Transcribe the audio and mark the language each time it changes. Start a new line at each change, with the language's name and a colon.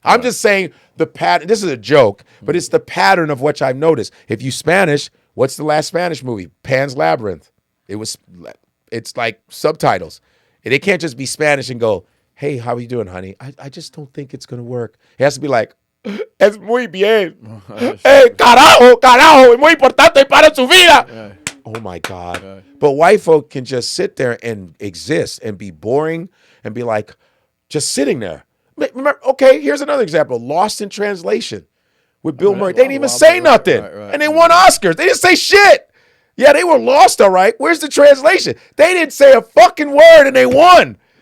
English: I'm just saying the pattern. This is a joke, but it's the pattern of what I've noticed. If you Spanish, what's the last Spanish movie? Pan's Labyrinth. It's like subtitles. And they can't just be Spanish and go, hey, how are you doing, honey? I just don't think it's going to work. It has to be like,
Spanish: es muy bien. Hey, carajo, es muy importante para su vida.
English: Yeah. Oh, my God. Yeah. But white folk can just sit there and exist and be boring and be like, just sitting there. Remember, okay, here's another example. Lost in Translation with Bill Murray. They didn't even say nothing. Right. And they won Oscars. They didn't say shit. Yeah, they were lost, all right. Where's the translation? They didn't say a fucking word and they won.